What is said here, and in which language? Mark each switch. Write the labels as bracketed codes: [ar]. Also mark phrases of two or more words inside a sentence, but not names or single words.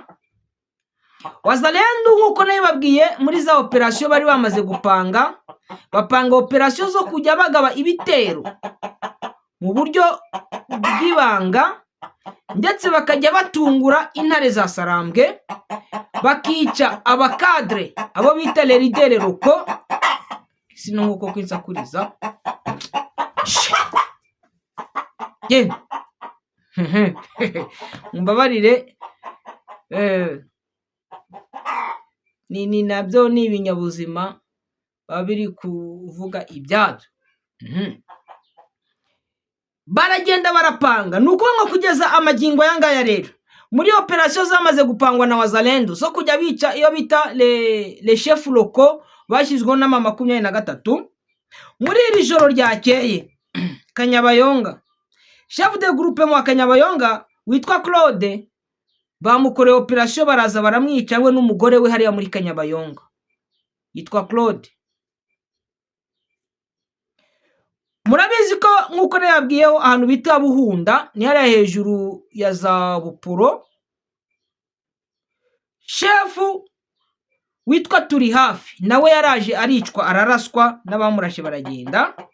[rw] Wazalendo nkuko nayo babwiye muri za operation bari bamaze bapanga operation zo kujya bagaba ibitero mu buryo bw'ibanga, ndetse bakajya batungura intare za Sarambwe, bakica abakadre abo bita [fr] les leaders locaux. [rw] Sino nkuko kwinsakuriza mumbabarire, ni nabyo ni ibinyabuzima babiri kuvuga ibyabyo. Baragenda barapanga. Nuko ngo kugeza amagingo yangaya rero muri operation zamaze gupangwa na Wazalendo zo kujya bica iyo bita [fr] les chefs locaux [rw] bashyizweho na M23. Muri iri joro ryakeye Kanyabayonga, [fr] chef de groupe [rw] mu Kanyabayonga witwa Claude, bamukoreye operation baraza baramwica we n'umugore we hariya muri Kanyabayonga yitwa Claude. Murabizi ko nkuko yabwiyeho ahantu bita Buhunda ni hariya hejuru ya za Bupuro, chef witwa Turi hafi nawe yaraje aricwa araraswa n'abamurashe baragenda.